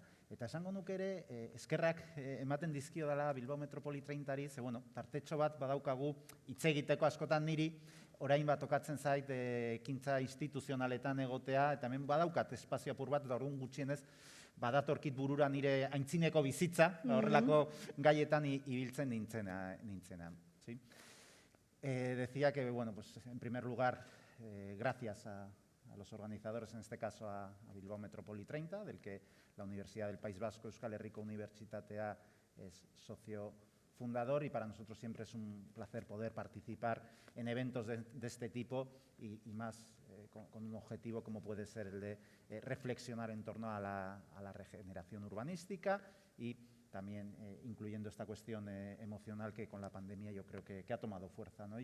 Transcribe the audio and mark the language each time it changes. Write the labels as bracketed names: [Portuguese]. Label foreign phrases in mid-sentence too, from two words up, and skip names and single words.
[Basque] Eta esango nuke ere, eskerrak ematen dizkio dela Bilbao Metropoli-30ari, ze tartetxo bat badaukagu hitz egiteko askotan niri, orain bat okatzen zait ekintza instituzionaletan egotea, eta hemen badaukat espazio apur bat, eta orduan gutxienez, badatorkit burura nire aintzineko bizitza, horrelako gaietan ibiltzen nintzena. [Spanish] Decía que, en primer lugar, gracias a los organizadores, en este caso a Bilbao Metropoli-30, del que la Universidad del País Vasco, [Basque] Euskal Herriko Unibertsitatea, [Spanish] es socio fundador, y para nosotros siempre es un placer poder participar en eventos de este tipo y más con un objetivo como puede ser el de reflexionar en torno a la regeneración urbanística y también incluyendo esta cuestión emocional que con la pandemia yo creo que ha tomado fuerza, ¿no?